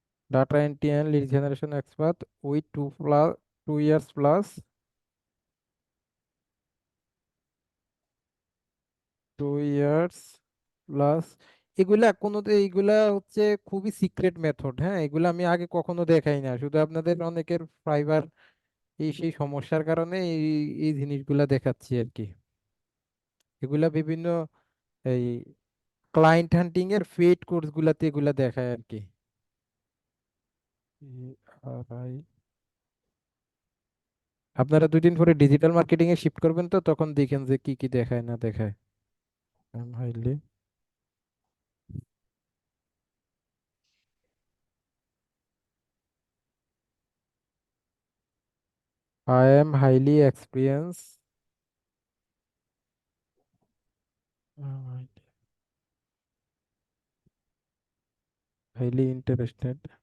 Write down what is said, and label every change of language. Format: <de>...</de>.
<en>Data entry and lead generation expert with 2 years plus, 2 years plus।</en> <bn>এগুলা হচ্ছে খুবই secret method. হ্যাঁ, এগুলা আমি আগে কখনো দেখাই না, শুধু আপনাদের অনেকের ফাইবার এই সেই সমস্যার কারণে এই এই জিনিসগুলা দেখাচ্ছি আর কি। এগুলা বিভিন্ন এই ক্লায়েন্ট হান্টিং এর পেইড কোর্স গুলাতে এগুলা দেখায় আর কি। ERI, আপনারা 2 দিন পরে ডিজিটাল মার্কেটিং এ শিফট করবেন তো তখন দেখেন যে কি কি দেখায় না দেখায়।</bn> <en>Highly I am highly experienced, highly interested.</en>